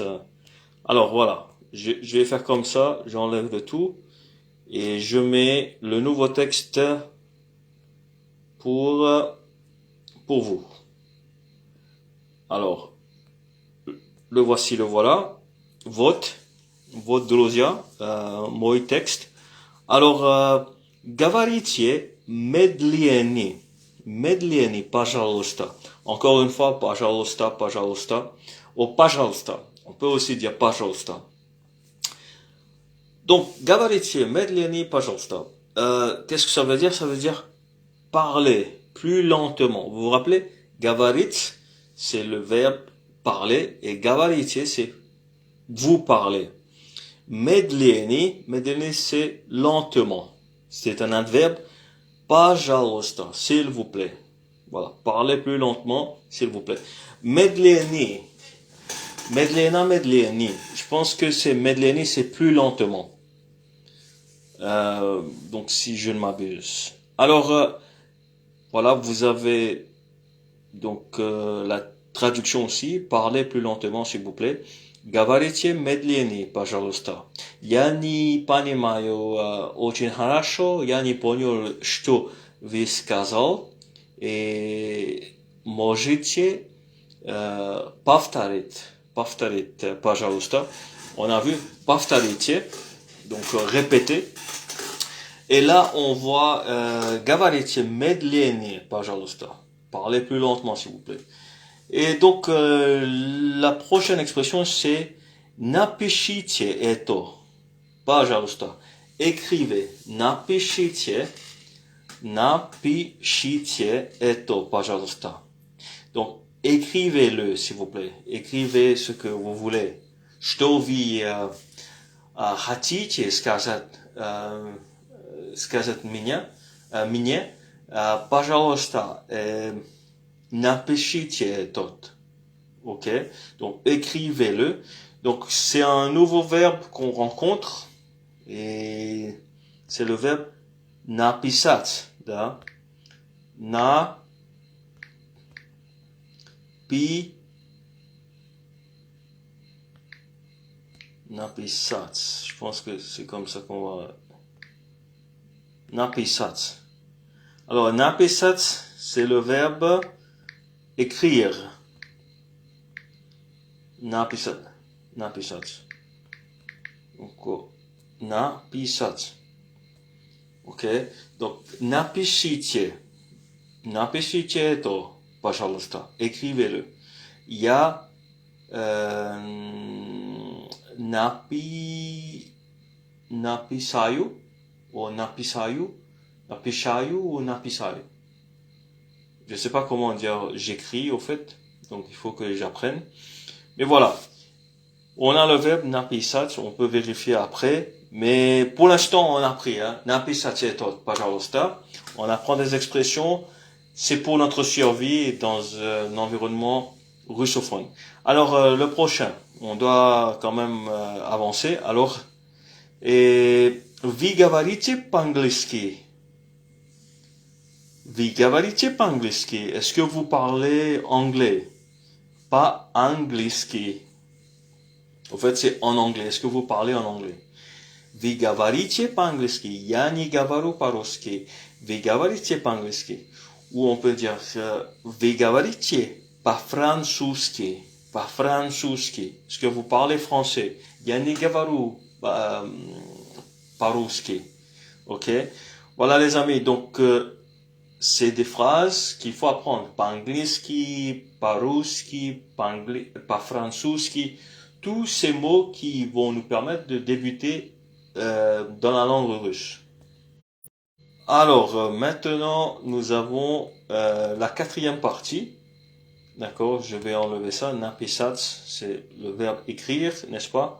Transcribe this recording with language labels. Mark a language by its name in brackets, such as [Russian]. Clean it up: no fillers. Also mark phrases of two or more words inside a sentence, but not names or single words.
[French] Alors voilà. Je vais faire comme ça. J'enlève le tout. Et je mets le nouveau texte pour vous. Alors, le voici, le voilà. [Russian] Вот, друзья, мой текст. Alors, говорите медленнее, медленнее, пожалуйста. [French] Encore une fois, [Russian] пожалуйста, пожалуйста. Ou пожалуйста. [French] On peut aussi dire пожалуйста. Donc, [Russian] говорите медленнее, пожалуйста. [French] Qu'est-ce que ça veut dire? Ça veut dire parler plus lentement. Vous vous rappelez? Говорить, c'est le verbe parler. Et говорите, c'est vous parler. Медленнее, c'est lentement. C'est un adverbe. Пожалуйста, s'il vous plaît. Voilà. Parlez plus lentement, s'il vous plaît. [Russian] Медленнее. Медленнее. [French] Je pense que c'est медленнее, c'est plus lentement. Donc, si je ne m'abuse. Alors, voilà, vous avez donc la traduction aussi. Parlez plus lentement, s'il vous plaît. [Russian] Говорите медленнее, пожалуйста. Я не понимаю очень хорошо, я не понял, что вы сказал. И можете повторить, пожалуйста. [French] On a vu повторите, donc répétez. Et là, on voit [Russian] говорите медленнее, пожалуйста. [French] Parlez plus lentement, s'il vous plaît. Et donc, la prochaine expression, c'est [Russian] напишите это, пожалуйста. [French] Écrivez. [Russian] Напишите это, пожалуйста. [French] Donc, écrivez-le, s'il vous plaît. Écrivez ce que vous voulez. [Russian] Что вы хотите сказать мне, пожалуйста, напишите этот. [French] Ok? Donc, écrivez-le. Donc, c'est un nouveau verbe qu'on rencontre. Et c'est le verbe [Russian] написать, да? Написать. [French] Je pense que c'est comme ça qu'on va... Написать. Alors, написать, c'est le verbe écrire. [Russian] Написать. Donc, написать. Ok? Donc, напишите это, пожалуйста. [French] Écrivez-le. [Russian] Я написаю ou написаю. [French] Je sais pas comment dire j'écris au fait, donc il faut que j'apprenne. Mais voilà. On a le verbe написать, on peut vérifier après. Mais pour l'instant, on a appris, hein. [Russian] Написать это, пожалуйста. [French] On apprend des expressions. C'est pour notre survie dans un environnement russophone. Alors, le prochain. On doit quand même avancer. Alors, [Russian] вы говорите по-английски? Вы говорите по-английски? [French] Est-ce que vous parlez anglais? Pas английски. En fait, c'est en anglais. Est-ce que vous parlez en anglais? [Russian] Вы говорите по-английски? Я не говорю по-русски. Вы говорите по-английски? Ou on peut dire вы говорите по-французски? По-французски. [French] Est-ce que vous parlez français? [Russian] Я не говорю по-русски. [French] Ok? Voilà les amis. Donc, c'est des phrases qu'il faut apprendre. [Russian] По-английски, по-русски, по-французски. [French] Tous ces mots qui vont nous permettre de débuter dans la langue russe. Alors, maintenant, nous avons la quatrième partie. D'accord, je vais enlever ça. Написать, c'est le verbe écrire, n'est-ce pas?